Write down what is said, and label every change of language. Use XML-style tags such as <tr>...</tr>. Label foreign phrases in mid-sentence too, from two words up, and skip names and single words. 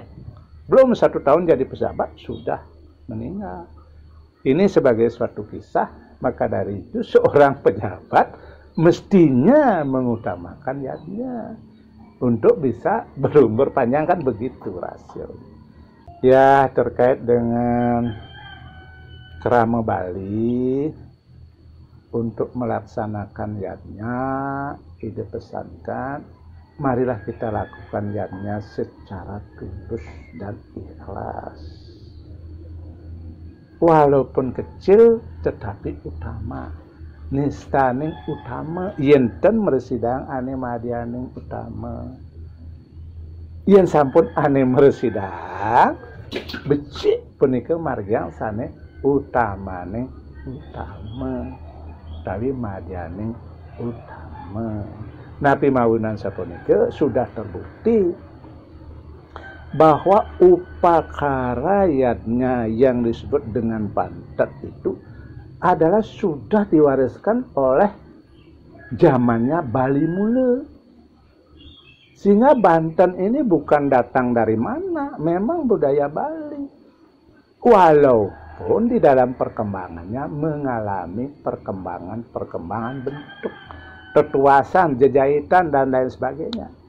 <id>Belum 1 tahun jadi pejabat, sudah meninggal. Ini sebagai suatu kisah, maka dari itu seorang pejabat mestinya mengutamakan yadnya untuk bisa berumur panjang, kan begitu rasio. Ya, terkait dengan Krama Bali, untuk melaksanakan yadnya, ide pesankan, marilah kita lakukan yadnya secara tulus dan ikhlas. Walaupun kecil, tetapi utama.</id> <ban>Nistaning utama, yenten meresidang ane madianing utama. Yen sampun ane meresidang, becik punika margyang sane utamane utama. Tapi madyaning utama. Napi mawunan sapunika</ban> <id>sudah terbukti bahwa upakara yadnya yang disebut dengan Banten itu adalah sudah diwariskan oleh zamannya Bali Mule. Sehingga Banten ini bukan datang dari mana, memang budaya Bali. Walaupun di dalam perkembangannya mengalami perkembangan bentuk, tetuasan, jejahitan, dan lain sebagainya.</id>